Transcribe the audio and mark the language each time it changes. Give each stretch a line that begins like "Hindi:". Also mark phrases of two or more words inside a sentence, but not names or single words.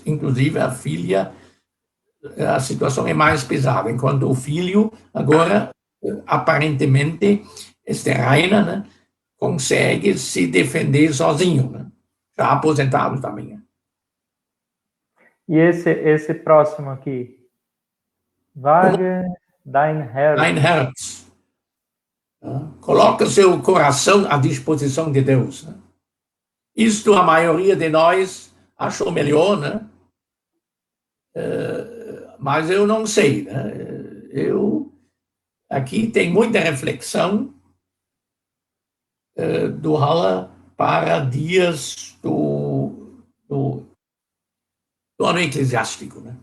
Portuguese: Inclusive a filha, a situação é mais pesada, enquanto o filho agora, aparentemente, este Reiner, né, consegue se defender sozinho, né? Já aposentado também. Né? E esse próximo aqui?
German: Wage dein Herz. Dein Herz.
Portuguese: Coloca seu coração à disposição de Deus. Né? Isto a maioria de nós achou melhor, né? Mas eu não sei. Né? Aqui tem muita reflexão do Haller para dias do ano eclesiástico, né?